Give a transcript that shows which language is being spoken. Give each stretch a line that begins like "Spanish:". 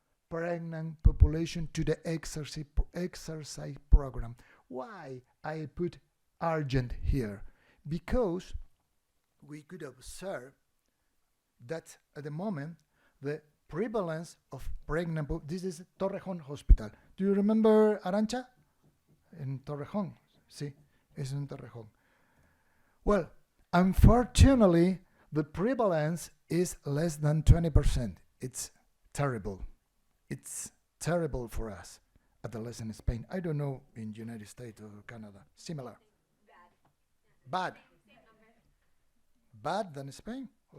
English: pregnant population to the exercise program. Why I put urgent here? Because we could observe that at the moment the prevalence of pregnant, this is Torrejón Hospital. Do you remember Arancha?
Spanish: In Torrejón, sí, es en Torrejón.
English: Well, unfortunately, the prevalence is less than 20%. It's terrible. It's terrible for us, adolescent in Spain. I don't know in United States or Canada. Similar. Bad. Bad than Spain? Oh.